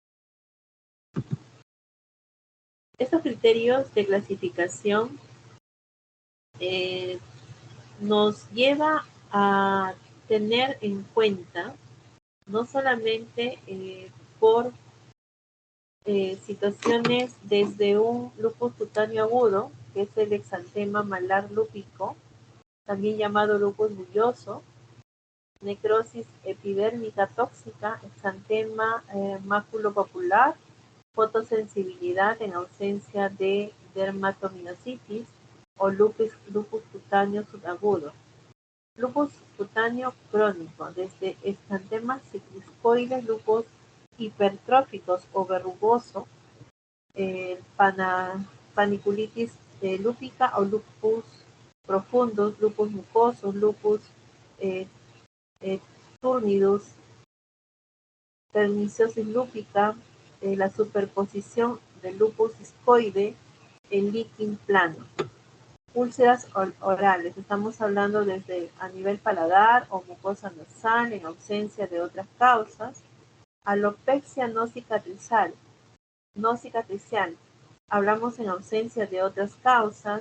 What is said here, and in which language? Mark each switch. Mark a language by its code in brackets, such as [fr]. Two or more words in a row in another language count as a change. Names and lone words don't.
[es] Estos criterios de clasificación nos lleva a tener en cuenta no solamente por situaciones desde un lupus cutáneo agudo, que es el exantema malar lúpico, también llamado lupus bulloso, necrosis epidérmica tóxica, exantema maculopapular, fotosensibilidad en ausencia de dermatomiositis o lupus cutáneo subagudo. Lupus cutáneo crónico, desde exantemas cicliscoides, lupus hipertróficos o verrugoso, paniculitis lúpica o lupus profundus, lupus mucoso, lupus turnidus, perniciosis lúpica, la superposición del lupus discoide, el líquen plano. Úlceras orales, estamos hablando desde a nivel paladar o mucosa nasal en ausencia de otras causas. Alopexia no cicatricial, hablamos en ausencia de otras causas.